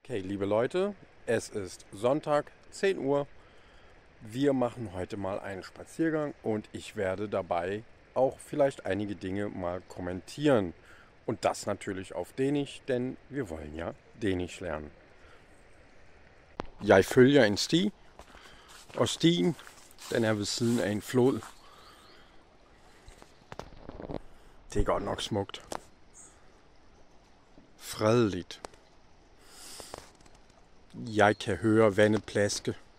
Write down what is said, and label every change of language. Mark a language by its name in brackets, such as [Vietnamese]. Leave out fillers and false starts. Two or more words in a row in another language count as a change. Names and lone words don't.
[German] Okay, liebe Leute, es ist Sonntag, 10 Uhr. Wir machen heute mal einen Spaziergang und ich werde dabei auch vielleicht einige Dinge mal kommentieren. Und das natürlich auf Dänisch, denn wir wollen ja Dänisch lernen. [Danish] Jeg følger en sti, og stien den er ved siden af en flod. Det er godt nok smukt. Fredeligt. Jeg kan høre vandet plaske.